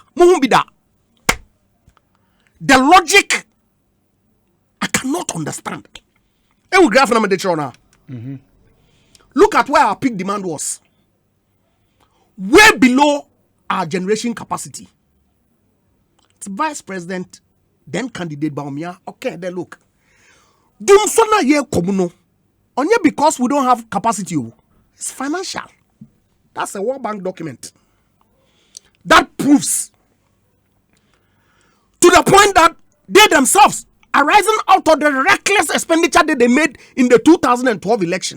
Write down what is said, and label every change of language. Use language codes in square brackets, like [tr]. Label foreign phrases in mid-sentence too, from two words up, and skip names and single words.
[en] The logic I cannot understand. Look at where our peak demand was. Way below our generation capacity. It's Vice President, then candidate Baumia. Okay, then look. Dumsona ye komuno. Only because we don't have capacity. It's financial. That's a World Bank document. That proves to the point that they themselves are rising out of the reckless expenditure that they made in the 2012 election.